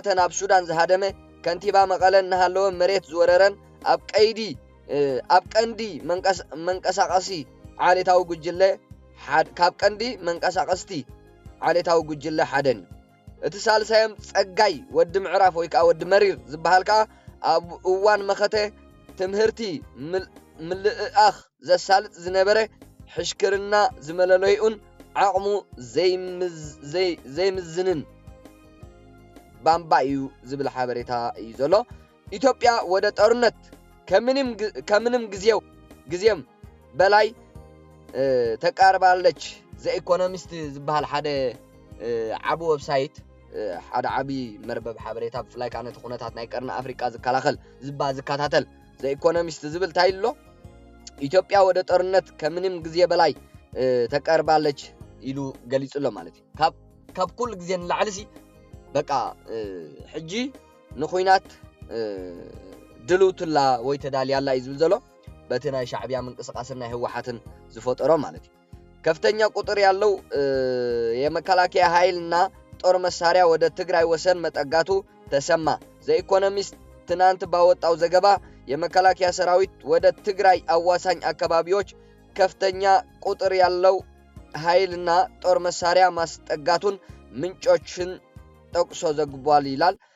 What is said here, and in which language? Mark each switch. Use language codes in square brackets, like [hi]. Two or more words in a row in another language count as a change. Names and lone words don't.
[ti] ናብ ሱዳን ዝሃደመ ከንቲባ መቐለን እናሃለወ መሬት ዝወረረን ኣብ ቀንዲ መንቀሳቐሲ ዓሌታዊ ጉጅለ ካብ ቀንዲ መንቀሳቐስቲ ዓሌታዊ ጉጅለ ሓደን እቲ ሳልሳዮም ጸጋይ ወዲ ምዕራፍ ወይ ከዓ ወዲ መሪር ዝበሃል ከዓ ኣብ እዋን መኸተ ትምህርቲ ምልእኣኽ ዘሳልጥ ዝነበረ ሕሽክርና ዝመለለዩን ዓቕሙ ዘይምዝንን ባምባ እዩ ዝብል ሓበሬታ እዩ ዘሎ [am] ኢትዮጵያ ወደ ጦርነት ከምንም ጊዜም በላይ [ti] ተቃርባለች ዘኢኮኖሚስት ዝበሃል ሓደ ዓቢ ዌብሳይት ሓደ ዓቢ መርበብ ሓበሬታ ብፍላይ ከዓ ነቲ ኩነታት ናይ ቀርኒ ኣፍሪቃ ዝከላኸል ዝከታተል ዘኢኮኖሚስት ዝብል ታይሎ [am] ኢትዮጵያ ወደ ጦርነት ከምንም ጊዜ በላይ ተቃርባለች [ti] ኢሉ ገሊጹሎ ማለት እዩ ካብ ኩሉ ጊዜ ንላዕልሲ በቃ ሕጂ ንኹይናት ድሉትላ ወይ ተዳልያላ እዩ ዝብል ዘሎ በቲ ናይ ሻዕብያ ምንቅስቃስን ናይ ህወሓትን ዝፈጠሮ ማለት እዩ [am] ከፍተኛ ቁጥር ያለው የመከላከያ ኃይልና ጦር መሳሪያ ወደ ትግራይ ወሰን መጠጋቱ ተሰማ። ዘኢኮኖሚስት ትናንት ባወጣው ዘገባ የመከላከያ ሰራዊት ወደ ትግራይ አዋሳኝ አካባቢዎች ከፍተኛ ቁጥር ያለው ኃይልና ጦር መሳሪያ ማስጠጋቱን ምንጮችን ጠቅሶ ዘግቧል ይላል።